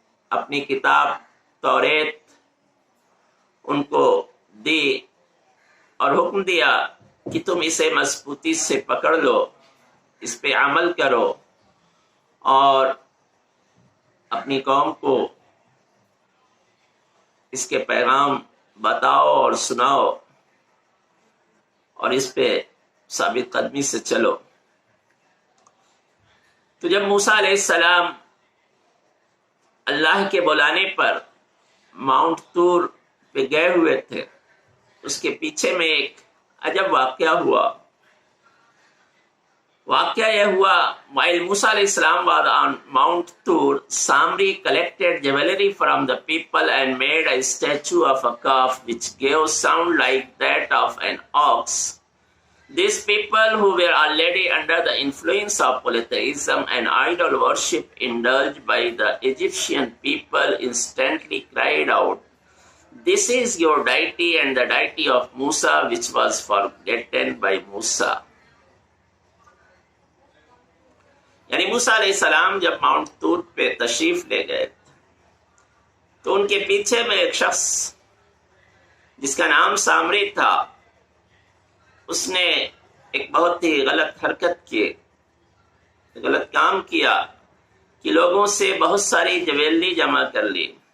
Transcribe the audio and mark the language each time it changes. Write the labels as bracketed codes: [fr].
[ur] اپنی کتاب توریت ان کو دی اور حکم دیا کہ تم اسے مضبوطی سے پکڑ لو، اس پہ عمل کرو اور اپنی قوم کو اس کے پیغام بتاؤ اور سناؤ اور اس پہ ثابت قدمی سے چلو. تو جب موسیٰ علیہ السلام اللہ کے بلانے پر ماؤنٹ طور پہ گئے ہوئے تھے اس کے پیچھے میں ایک عجب واقعہ ہوا. واقعہ یہ ہوا, [en] while Musa alayhi salam was on Mount Tur, Samri collected jewelry from the people and made a statue of a calf which gave sound like that of an ox. These people, who were already under the influence of polytheism and idol worship indulged by the Egyptian people, instantly cried out, "This is your deity and the deity of Musa, which was forgotten by Musa." [ur] یعنی موسیٰ علیہ السلام جب Mount طور پہ تشریف لے گئے تو ان کے پیچھے میں ایک شخص جس کا نام سامری تھا, اس نے ایک بہت ہی غلط حرکت کی, غلط کام کیا کہ لوگوں سے بہت ساری جویلری جمع کر لی